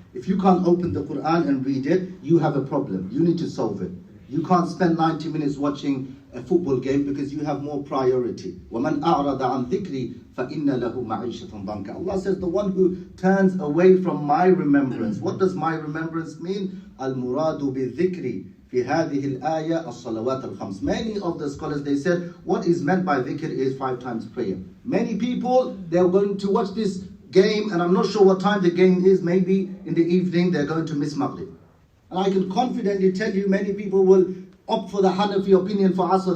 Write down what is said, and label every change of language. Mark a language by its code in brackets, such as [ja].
[en] If you can't open the Quran and read it, you have a problem. You need to solve it. You can't spend 90 minutes watching a football game because you have more priority. [ar] وَمَنْ أَعْرَضَ عَنْ ذِكْرِي فَإِنَّ لَهُ مَعِيشَةً ضَنْكَ. [en] Allah says the one who turns away from my remembrance. What does my remembrance mean? [ar] الْمُرَادُ بِالذِّكْرِ في هذه الآية الصلوات الخمس. [en] Many of the scholars, they said what is meant by dhikr is 5 times prayer. Many people, they're going to watch this game, and I'm not sure what time the game is, maybe in the evening, they're going to miss Maghrib. And I can confidently tell you many people will opt for the Hanafi opinion for Asr.